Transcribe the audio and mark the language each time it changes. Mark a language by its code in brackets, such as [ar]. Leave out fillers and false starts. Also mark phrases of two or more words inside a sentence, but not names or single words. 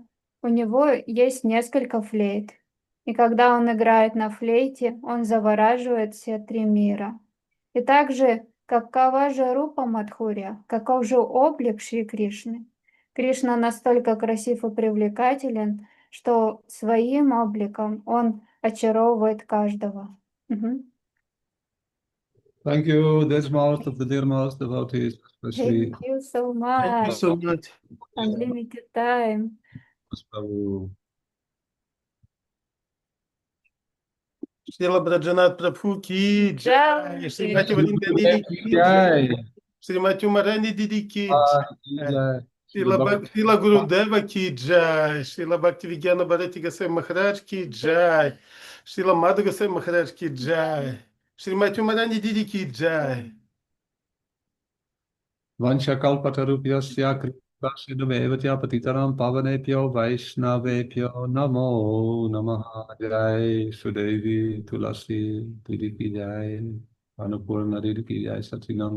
[ru] У него есть несколько флейт. И когда он играет на флейте, он завораживает все три мира. И также, какова же Рупа Мадхурья? Каков же облик Шри Кришны? Кришна настолько красив и привлекателен, что своим обликом он очаровывает каждого. Мгм. [en] Thank you, dear most of the dear most devotees, especially Thank you so Thank you much. so much. Unlimited time. Prabhu. [hi] श्रील व्रजनाथ प्रभु की जय. जय. श्रीमती वृन्दावन की जय। श्रीमती उमारानी दीदी की जय. श्रील गुरुदेव की जय. श्रील भक्ति विज्ञान भारती गोस्वामी महाराज की जय. श्रील मधु गोस्वामी महाराज की जय. श्रीमती उमारानी दीदी की जय. [sa] वाञ्छाकल्पतरुभ्यश्च कृपासिन्धुभ्य एव च पतितानां पावनेभ्यो वैष्णवेभ्यो नमो नमः. [hi] जय सुदेवी तुलसी दीदी की जय, अन्नपूर्णा दीदी की जय, सत्संग